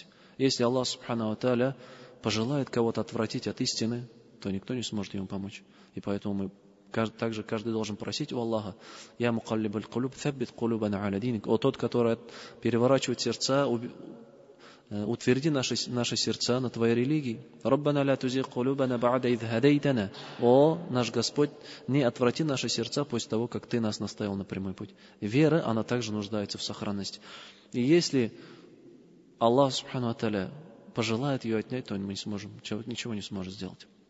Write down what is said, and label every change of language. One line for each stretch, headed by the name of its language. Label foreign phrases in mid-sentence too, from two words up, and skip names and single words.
Russian: Если Аллах
Arabic: سبحانه وتعالى
Russian: пожелает кого-то отвратить от истины, то никто не сможет ему помочь. И поэтому мы также каждый должен просить у Аллаха:
Arabic: «يا مقلب القلوب ثبت قلوبنا على دينك».
Russian: О тот, который переворачивает сердца, утверди наши сердца на Твоей религии.
Arabic: «ربنا لا تزغ قلوبنا بعد إذ هديتنا».
Russian: О наш Господь, не отврати наши сердца после того, как Ты нас наставил на прямой путь. Вера, она также нуждается в сохранности. И если Аллах
Arabic: سبحانه وتعالى
Russian: пожелает ее отнять, то мы ничего не сможем сделать.